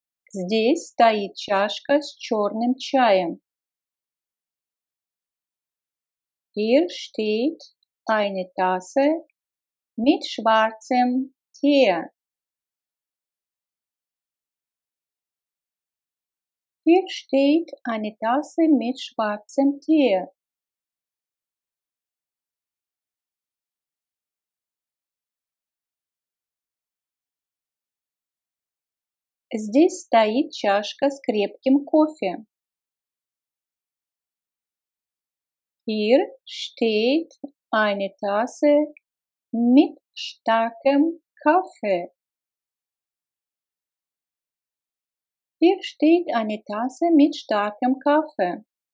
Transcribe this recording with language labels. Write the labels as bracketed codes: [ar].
[ru] Здесь стоит чашка с черным чаем. [de] Hier steht eine Tasse mit schwarzem Tee. Hier steht eine Tasse mit schwarzem Tee. [ru] Здесь стоит чашка с крепким кофе. [de] Hier steht eine Tasse mit starkem Kaffee. Hier steht eine Tasse mit starkem Kaffee.